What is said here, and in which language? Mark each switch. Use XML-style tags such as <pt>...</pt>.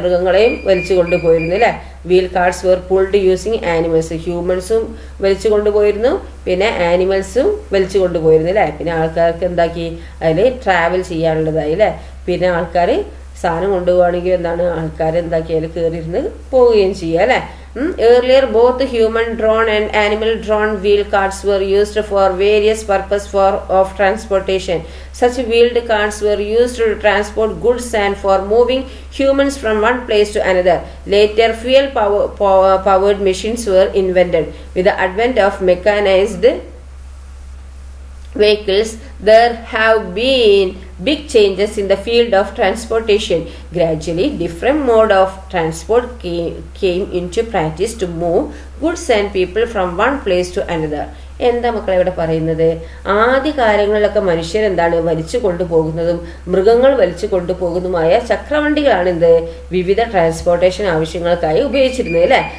<ml>മൃഗങ്ങളെയും വലിച്ചു കൊണ്ടുപോയിരുന്നു അല്ലെ.</ml> <en>Wheel carts were pulled using animals.</en> <ml>ഹ്യൂമൻസും വലിച്ചു കൊണ്ടുപോയിരുന്നു, പിന്നെ ആനിമൽസും വലിച്ചു കൊണ്ടുപോയിരുന്നു അല്ലെ. പിന്നെ ആൾക്കാർക്ക് എന്താക്കി? അതിൽ ട്രാവൽ ചെയ്യാനുള്ളതായി അല്ലെ. പിന്നെ ആൾക്കാർ സാധനം കൊണ്ടുപോവുകയാണെങ്കിൽ ആൾക്കാർ എന്താക്കി? അതിൽ കയറിയിരുന്ന് പോവുകയും ചെയ്യുക അല്ലെ.</ml> <en>Earlier, both human-drawn and animal-drawn wheel carts were used for various purposes of transportation. Such wheeled carts were used to transport goods and for moving humans from one place to another. Later, fuel-powered machines were invented. With the advent of mechanized vehicles, there have been big changes in the field of transportation. Gradually, different mode of transport came into practice to move goods and people from one place to another.</en> <ml>എന്താ മക്കളെ ഇവിടെ പറയുന്നത്? ആദ്യ കാലങ്ങളിലൊക്കെ മനുഷ്യർ വലിച്ചു കൊണ്ടുപോകുന്നതും മൃഗങ്ങൾ വലിച്ചു കൊണ്ടുപോകുന്നതുമായ ചക്രവണ്ടികളാണ് വിവിധ ട്രാൻസ്പോർട്ടേഷൻ ആവശ്യങ്ങൾക്കായി ഉപയോഗിച്ചിരുന്നത് അല്ലെ.</ml>